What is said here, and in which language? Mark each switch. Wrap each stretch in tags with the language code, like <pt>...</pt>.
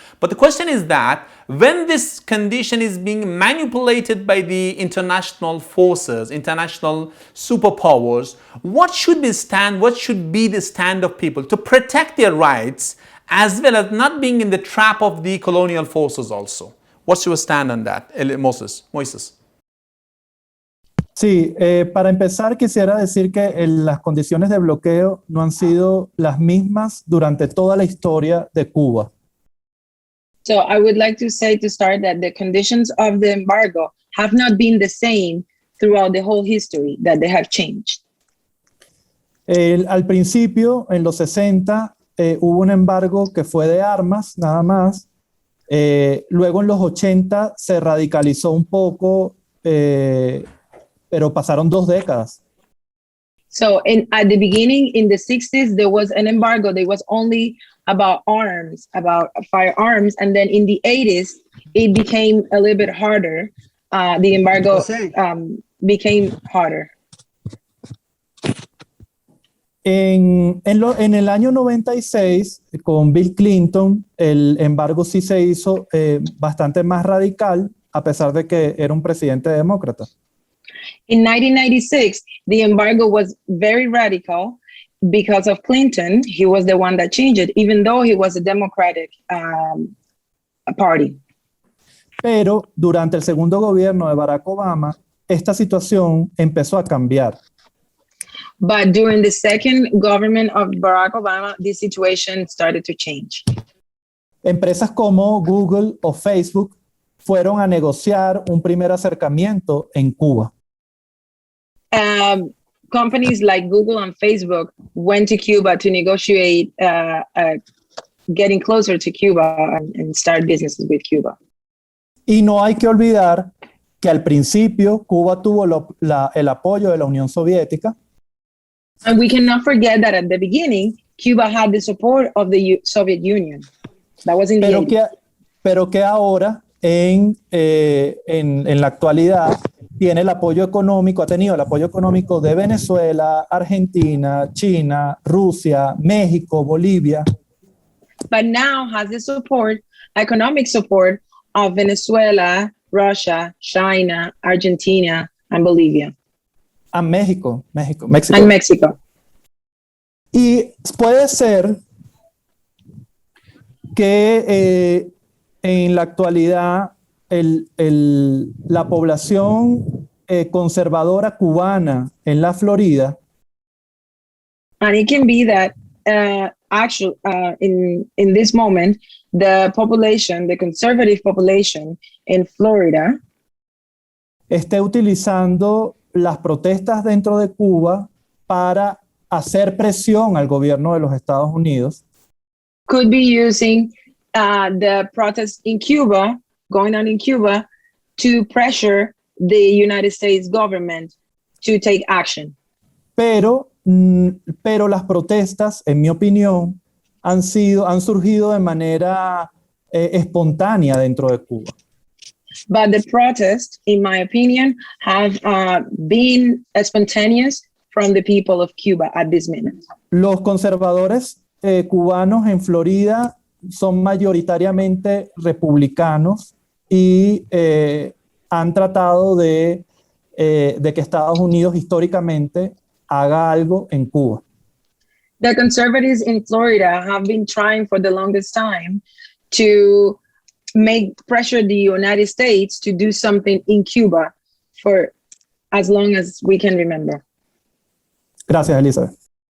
<en>But the question is that when this condition is being manipulated by the international forces, international superpowers, what should be the stand of people to protect their rights, as well as not being in the trap of the colonial forces also? What's your stand on that, Moises?</en> <es>Sí, para empezar quisiera decir que las condiciones de bloqueo no han sido las mismas durante toda la historia de Cuba.</es> <en>So I would like to say to start that the conditions of the embargo have not been the same throughout the whole history, that they have changed.</en> <es>Al principio, en los 60, hubo un embargo que fue de armas, nada más. Luego en los 80 se radicalizó un poco, pero pasaron 2 décadas.</es> <en>So at the beginning, in the 60s, there was an embargo. There was only about arms, about firearms. And then in the 80s, it became a little bit harder. The embargo became harder.</en> <es>En el año 96, con Bill Clinton, el embargo sí se hizo bastante más radical, a pesar de que era un presidente demócrata.</es> <en>In 1996, the embargo was very radical because of Clinton. He was the one that changed it, even though he was a Democratic party.</en> <es>Pero durante el segundo gobierno de Barack Obama, esta situación empezó a cambiar.</es> <en>But during the second government of Barack Obama, this situation started to change.</en> <es>Empresas como Google o Facebook fueron a negociar un primer acercamiento en Cuba.</es> <en>Companies like Google and Facebook went to Cuba to negotiate getting closer to Cuba and start businesses with Cuba.</en> <es>Y no hay que olvidar que al principio Cuba tuvo el apoyo de la Unión Soviética.</es> <en>And we cannot forget that at the beginning, Cuba had the support of the Soviet Union. That was in the 80s.</en> <es>Pero que ahora, en la actualidad, tiene el apoyo económico, ha tenido el apoyo económico de Venezuela, Argentina, China, Rusia, México, Bolivia.</es> <en>But now has the support, economic support of Venezuela, Russia, China, Argentina, and Bolivia.</en> <es>A México.</es> <en>And Mexico.</en> <es>Y puede ser que en la actualidad la población conservadora cubana en la Florida.</es> <en>And it can be that actually in this moment, the population, the conservative population in Florida,</en> <es>esté utilizando las protestas dentro de Cuba para hacer presión al gobierno de los Estados Unidos.</es> <en>Could be using the protests in Cuba, going on in Cuba, to pressure the United States government to take action.</en> <es>Pero las protestas, en mi opinión, han surgido de manera espontánea dentro de Cuba.</es> <en>But the protests, in my opinion, have been spontaneous from the people of Cuba at this minute.</en> <es>Los conservadores cubanos en Florida son mayoritariamente republicanos y han tratado de que Estados Unidos históricamente haga algo en Cuba.</es> <en>The conservatives in Florida have been trying for the longest time to pressure the United States to do something in Cuba for as long as we can remember.</en> <es>Gracias, Elizabeth.</es>